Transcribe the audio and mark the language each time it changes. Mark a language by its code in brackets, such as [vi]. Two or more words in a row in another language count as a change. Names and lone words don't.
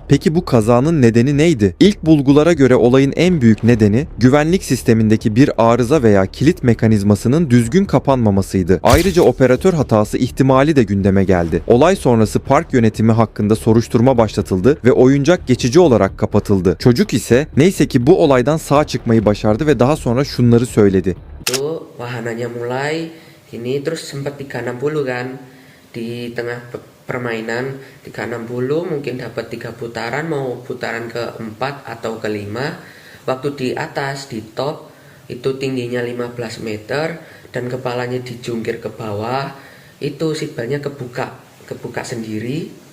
[tr] Peki bu kazanın nedeni neydi? İlk bulgulara göre olayın en büyük nedeni güvenlik sistemindeki bir arıza veya kilit mekanizmasının düzgün kapanmamasıydı. Ayrıca operatör hatası ihtimali de gündeme geldi. Olay sonrası park yönetimi hakkında soruşturma başlatıldı ve oyuncak geçici olarak kapatıldı. Çocuk ise neyse ki bu olaydan sağ çıkmayı başardı ve daha sonra şunları söyledi. [id] Itu wahananya mulai ini terus sempat 360 kan di tengah permainan 360 mungkin dapat 3 putaran mau putaran ke-4 atau ke-5 waktu di atas di top itu tingginya 15 meter dan kepalanya dijungkir ke bawah itu seatbeltnya kebuka sendiri.